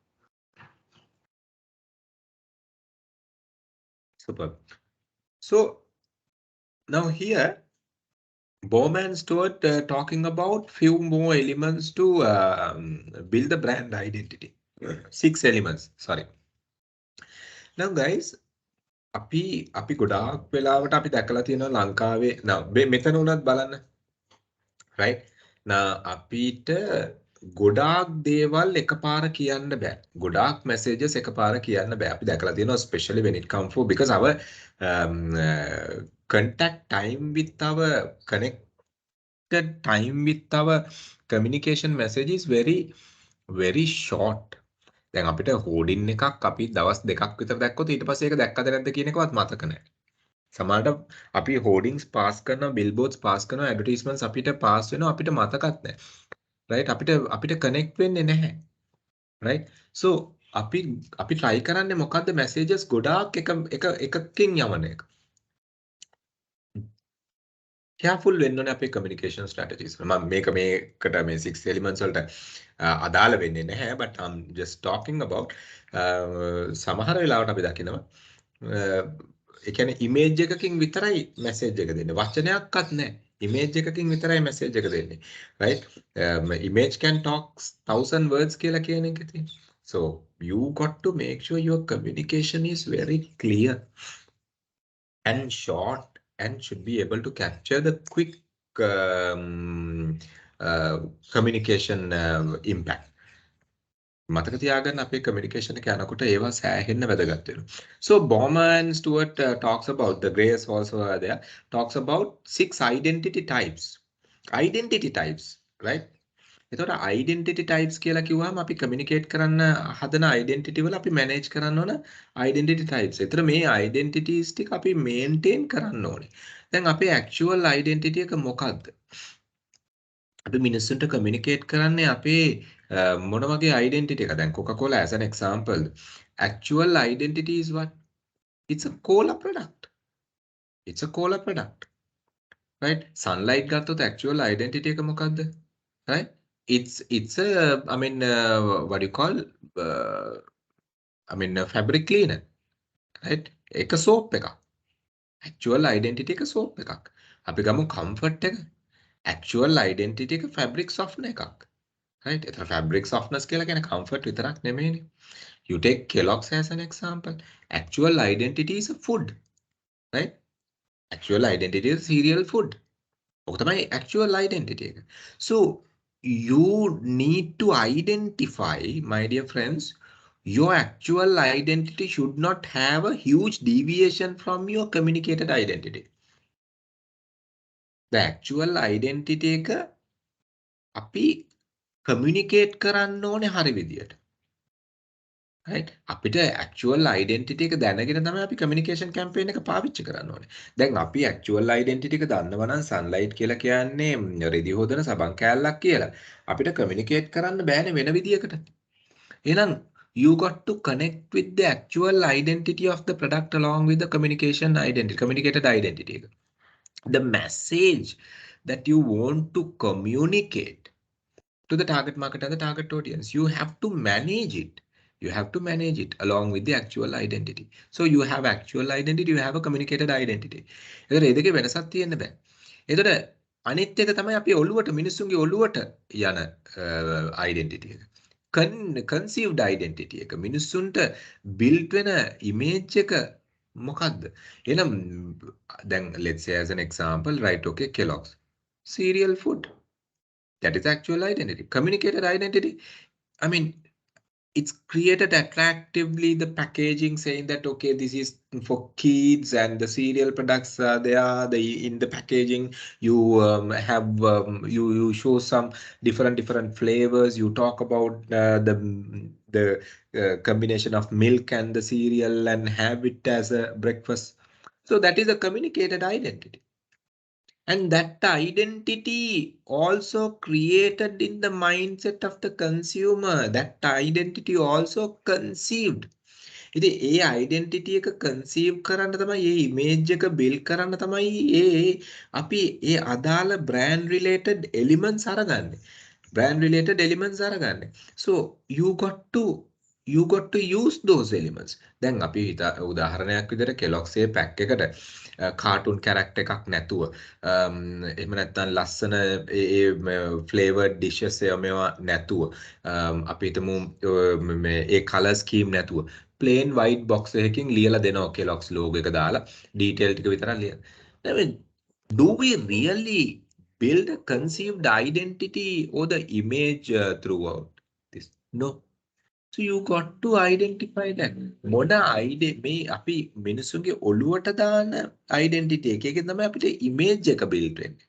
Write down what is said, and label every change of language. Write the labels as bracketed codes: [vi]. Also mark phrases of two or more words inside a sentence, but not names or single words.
[en] Super. So now here, Bowman Stewart talking about few more elements to build the brand identity. 6 elements, sorry. Now guys, [si] අපි ගොඩාක් වෙලාවට අපි දැකලා තියෙනවා ලංකාවේ මෙතන උනත් බලන්න, right? අපිට ගොඩාක් දේවල් එකපාර කියන්න බෑ. ගොඩාක් messages එකපාර කියන්න බෑ. අපි දැකලා තියෙනවා [en] especially when it come for because our contact time with our connected time with our communication message is very short. [si] දැන් අපිට hoarding එකක් අපි දවස් දෙකක් විතර දැක්කොත් ඊට පස්සේ ඒක දැක්කද නැද්ද කියන එකවත් මතක නැහැ. සමහරට අපි hoardings pass කරනවා, billboards pass කරනවා, advertisements අපිට pass වෙනවා, අපිට මතකත් නැහැ. right? අපිට connect වෙන්නේ නැහැ. right? So අපි try කරන්නේ මොකද්ද messages ගොඩාක් එකකින් යවන එක. careful වෙන්න ඕනේ අපේ [en] communication strategies. [si] මම මේකට මේ 6 elements වලට අදාළ වෙන්නේ නැහැ, [en] but I'm just talking about [si] සමහර වෙලාවට අපි දකිනවා ඒ කියන්නේ image එකකින් විතරයි message එක දෙන්නේ. වචනයක්වත් නැහැ. image එකකින් විතරයි message එක දෙන්නේ. [en] right? Image can talk 1,000 words [si] කියලා කියන එක තියෙනවා. [en] So you got to make sure your communication is very clear and short and should be able to capture the quick communication impact. [si] මතක තියාගන්න අපේ communication එක යනකොට ඒවා සෑහෙන්න වැදගත් වෙනවා. [en] So Baumer and Stewart talks about the Grace also there talks about 6 identity types. Identity types, right? [si] එතකොට [en] identity types [si] කියලා කිව්වම අපි communicate කරන්න හදන identity වල අපි manage කරන්න ඕන [en] identity types. [si] ඒතර මේ identities ටික අපි maintain කරන්න ඕනේ. දැන් අපේ actual identity එක මොකක්ද? අපි මිනිස්සුන්ට communicate කරන්නේ අපේ මොන වගේ identity එකද? [en] දැන් Coca-Cola as an example. Actual identity is what? It's a cola product. It's a cola product. [si] Right? Sunlight ගත්තොත් [en] actual identity [si] එක මොකක්ද? Right? [en] It's a I mean what do you call I mean fabric cleaner, right? [si] එක soap එකක්. [en] actual identity [si] එක soap එකක්. අපි ගමු comfort එක. [en] actual identity [si] එක [en] fabric softener [si] එකක්. right? ඒතර [en] fabric softness [si] කියලා කියන්නේ comfort විතරක් නෙමෙයිනේ. [en] You take Kellogg's as an example. Actual identity is a food, right? Actual identity is cereal food. [si] ඔක තමයි [en] actual identity [si] එක. [en] So you need to identify, my dear friends, your actual identity should not have a huge deviation from your communicated identity. The actual identity [si] එක අපි communicate කරන්න ඕනේ හරි විදියට. right? අපිට [en] actual identity [si] එක දැනගෙන තමයි අපි [en] communication campaign [si] එක පාවිච්චි කරන්න ඕනේ. දැන් අපි [en] actual identity [si] එක දන්නවා නම් sunlight කියලා කියන්නේ රෙදි හොදන සබන් කෑල්ලක් කියලා. අපිට communicate කරන්න බෑනේ වෙන විදියකට. [en] එහෙනම් you got to connect with the actual identity of the product along with the communication identity, communicated identity. The message that you want to communicate to the target market and the target audience, you have to manage it. You have to manage it along with the actual identity. So you have actual identity, you have a communicated identity. [si] එතකොට ඒ දෙකේ වෙනසක් තියෙන්න බෑ. එතකොට අනිත් එක තමයි අපි ඔළුවට මිනිස්සුන්ගේ ඔළුවට යන identity එක. [en] Conceived identity [si] එක. මිනිස්සුන්ට built වෙන image එක මොකද්ද? එහෙනම් දැන් [en] let's say as an example, right, okay, Kellogg's cereal food. That is actual identity. Communicated identity, I mean, it's created attractively the packaging saying that okay, this is for kids and the cereal products they are the in the packaging. You have you show some different flavors. You talk about the combination of milk and the cereal and have it as a breakfast. So that is a communicated identity. And that identity also created in the mindset of the consumer. That identity also conceived. [si] ඉතින් ඒ identity එක conceive කරන්න තමයි ඒ image එක build කරන්න තමයි අපි ඒ අදාළ [en] brand related elements [si] අරගන්නේ. [en] Brand related elements [si] අරගන්නේ. [en] So you got to use those elements. [si] දැන් අපි උදාහරණයක් විදිහට Kellogg's pack එකට [en] cartoon character [si] එකක් නැතුව එහෙම නැත්නම් ලස්සන [en] flavored dishes [si] මේවා නැතුව අපි හිතමු මේ ඒ [en] color scheme [si] නැතුව [en] plain white box [si] එකකින් ලියලා දෙනවා Kellogg's logo එක දාලා detail ටික විතරක් ලියලා. [en] I mean, do we really build a conceived identity or the image throughout this? No. So you got to identify that. [si] මොන මේ අපි මිනිසුන්ගේ ඔළුවට දාන identity එකකින් තමයි අපිට image එක build වෙන්නේ.